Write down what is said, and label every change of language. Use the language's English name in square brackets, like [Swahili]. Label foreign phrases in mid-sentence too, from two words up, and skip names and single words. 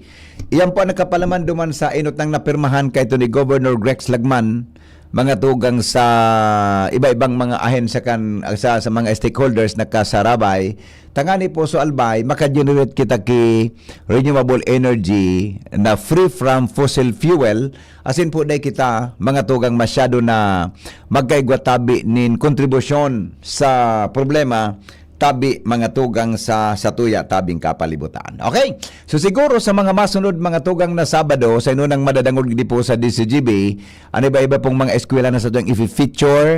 [Bikol] Iyan po nakapalaman duman sa inot ng napirmahan kay ito ni Governor Grex Lagman, mga tugang sa iba-ibang mga ahensya kan sa mga stakeholders na kasarabay. Tangani po sa Albay, maka-generate kita ki [English] renewable energy [Bikol] na [English] free from fossil fuel. [Bikol] Asin po day kita mga tugang masyado na magkaigwa tabi nin kontribusyon sa problema tabi mga tugang sa satuya tabing kapalibutan. Okay? So siguro sa mga masunod mga tugang na Sabado sa inunang madadangog di po sa DZGB, ano iba-iba pong mga eskwela na sa tuyang i-feature.